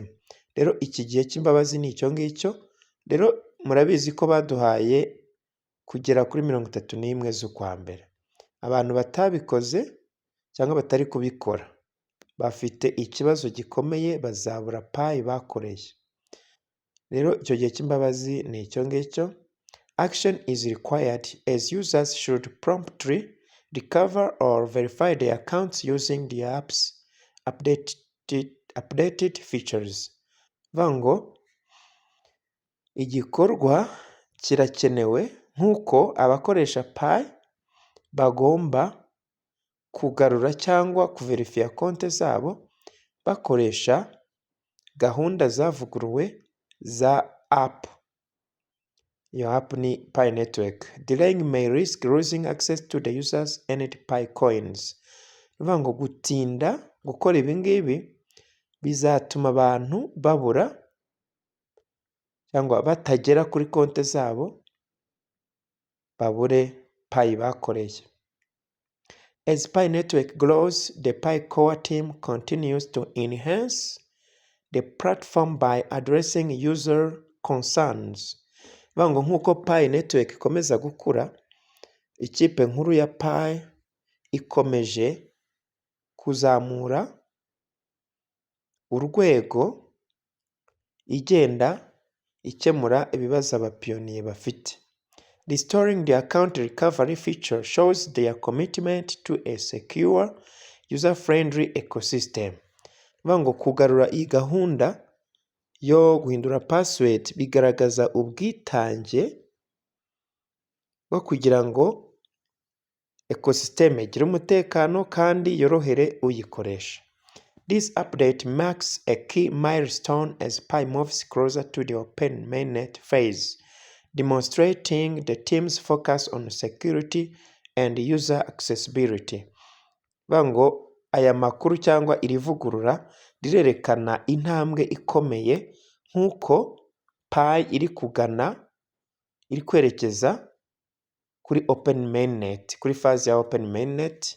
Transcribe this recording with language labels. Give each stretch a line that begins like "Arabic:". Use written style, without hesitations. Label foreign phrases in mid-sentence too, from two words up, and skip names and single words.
Kinyarwanda: Rero iki gihe cy'imbabazi ni icyo ngicyo. Rero murabizi ko baduhaye kugera kuri 31 z'ukwa mbere. Abantu batabikoze cyangwa batari kubikora bafite ikibazo gikomeye, bazabura Pi bakoreye. Rero icyo gihe cy'imbabazi ni icyo ngicyo.
English: Action is required as users should promptly recover or verify their accounts using the app's updated features.
Kinyarwanda: Ngo igikorwa kirakenewe nk'uko abakoresha Pi bagomba kugarura cyangwa kuverifiya konti zabo bakoresha gahunda zavuguruwe za app. Iyo app ni Pi Network.
English: Delaying may risk losing access to the users earned Pi coins.
Kinyarwanda: Ngo gutinda gukora ibi ngibi bizatuma abantu babura cyangwa batagera kuri konti zabo, babure Pi bakoreye.
English: As Pi Network grows, the Pi core team continues to enhance the platform by addressing user concerns.
Kinyarwanda: Ngo nk'uko Pi Network ikomeza gukura, ikipe nkuru ya Pi ikomeje kuzamura urwego, igenda ikemura ibibazo abapiyoniye bafite.
English: Restoring the account recovery feature shows their commitment to a secure, user-friendly ecosystem.
Kinyarwanda: Ngo kugarura iyi gahunda yo guhindura password bigaragaza ubwitange bwo kugira ngo ecosystem igire umutekano kandi yorohere uyikoresha.
English: This update marks a key milestone as Pi moves closer to the Open Mainnet phase, demonstrating the team's focus on security and user accessibility.
Kinyarwanda: Ngo aya makuru cyangwa iri vugurura rirerekana intambwe ikomeye nk'uko Pi iri kwerekeza kuri Open Mainnet, kuri faze ya Open Mainnet.